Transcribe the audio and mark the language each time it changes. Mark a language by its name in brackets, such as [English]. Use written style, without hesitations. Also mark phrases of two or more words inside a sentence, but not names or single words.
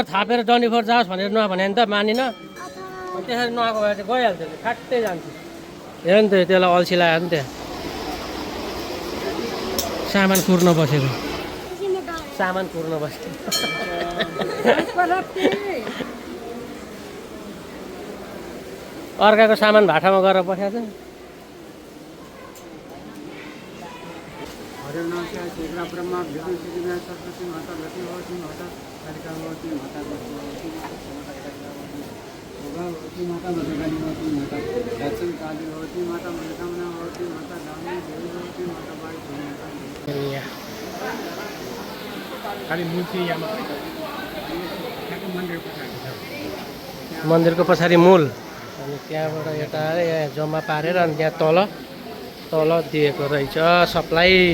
[Nepali] थापेर डन्डीफोर जाओस् भनेर नभने नि त मानिन त्यसरी नआएको भए चाहिँ गइहाल्छ नि फ्याट्टै जान्छ हेर नि त त्यसलाई अल्छी लाग्यो नि त्यहाँ सामान कुर्न बसेको सामान कुर्न बसेको अर्काको सामान भाटामा गरेर बसेको छ ब्रह्मा विष्णु श्री सरस्वती माता लक्ष्मी भगवती माता कालिका भगवती माता भगवती माता मधुबनी भगवती माता दक्षिण काली भगवती माता मनोकामना भगवती माता दामिनी देवी भगवती माता बाई खालि मूर्ति यहाँ मन्दिरको पछाडि मूल अनि त्यहाँबाट यता यहाँ जम्मा पारेर अनि त्यहाँ तल दिएको रहेछ सप्लाई